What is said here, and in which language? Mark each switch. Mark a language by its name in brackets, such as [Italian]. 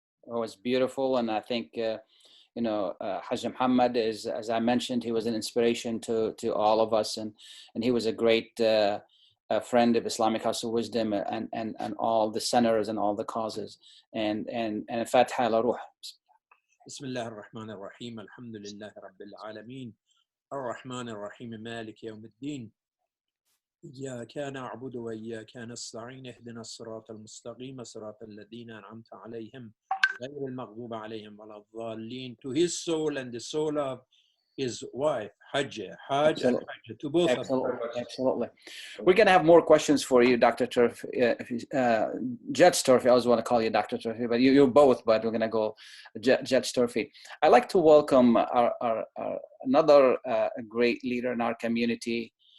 [English] Oh, it's beautiful, and I think Hajj Muhammad is, as I mentioned, he was an inspiration to all of us, and he was a great friend of Islamic House of Wisdom and all the centers and all the causes. And Fatiha [Arabic] ala ruh. بسم الله الرحمن الرحيم الحمد لله رب العالمين الرحمن الرحيم مالك يوم الدين إياك نعبد وإياك نستعين اهدنا الصراط المستقيم صراط الذين أنعمت عليهم غير المغضوب عليهم ولا الضالين. [English] To his soul and the soul of his wife, Hajj and Hajj, to both of them. Absolutely. We're going to have more questions for you, Dr. Turfe. Judge Turfe, I always want to call you Dr. Turfe, but you're both, but we're going to go Judge Turfe. I'd like to welcome another great leader in our community.